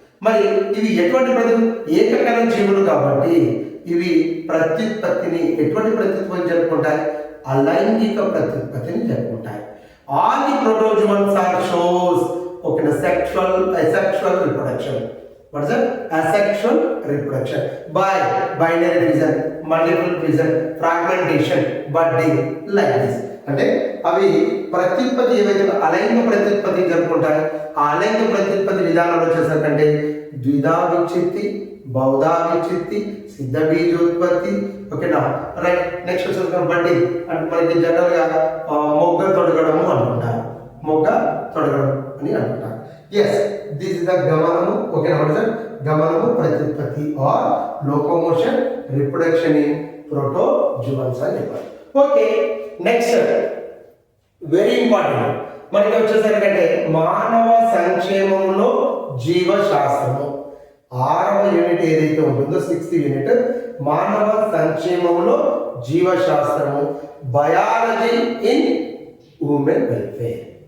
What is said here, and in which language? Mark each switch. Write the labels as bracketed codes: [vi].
[te] మరి ఇవి ఎటువంటి ఏకకణ జీవులు కాబట్టి ఇవి ప్రత్యుత్పత్తిని ఎటువంటి ప్రత్యుత్పత్తి జరుపుకుంటాయి? అలైంగిక ప్రత్యుత్పత్తిని జరుపుకుంటాయి. [en] All the protozoans are shows okay sexual asexual reproduction. What is that? Asexual reproduction by binary fission, multiple fission, fragmentation, budding, like this. [te] అంటే అవి ప్రత్యుత్పత్తి ఏవైతే అలైంగిక ప్రత్యుత్పత్తి జరుపుకుంటాయి, ఆ అలైంగిక ప్రత్యుత్పత్తి విధానంలో వచ్చేసరికంటే ద్విధా విచ్ఛిత్తి, బహుధా విచ్ఛిత్తి, సిద్ధ బీజోత్పత్తి, ఓకేనా, రైట్. నెక్స్ట్ వచ్చేసరికి బడ్డింగ్ అంటే మనకి జనరల్గా మొగ్గ తొడగడము అనుకుంటారు, మొగ్గ తొడగడం అని అంటారు. [en] Yes, this is the గమనము, okay, what is that? గమనము ప్రత్యుత్పత్తి or locomotion, reproduction in protozoans [te] అని చెప్పారు. ఓకే, నెక్స్ట్ వెరీ ఇంపార్టెంట్ మనకి వచ్చేసరికంటే మానవ సంక్షేమంలో జీవశాస్త్రము. 6వ యూనిట్ ఏదైతే ఉంటుందో 6th యూనిట్ మానవ సంక్షేమంలో జీవశాస్త్రము, [en] Biology in human welfare.